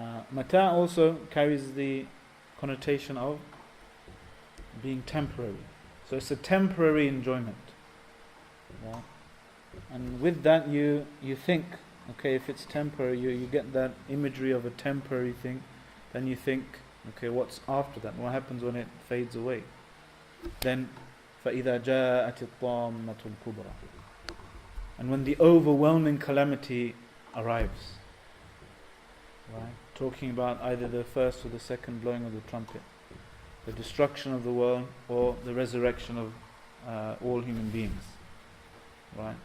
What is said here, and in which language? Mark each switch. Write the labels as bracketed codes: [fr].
[en] Mata' also carries the connotation of being temporary. So it's a temporary enjoyment. Right? And with that you think, okay, if it's temporary, you get that imagery of a temporary thing, then you think, okay, what's after that? What happens when it fades away? Then [ar] فَإِذَا جَاءَتِ الطَّامَّةُ الْكُبْرَى. [en] And when the overwhelming calamity arrives, right? Talking about either the first or the second blowing of the trumpet, the destruction of the world or the resurrection of all human beings, right?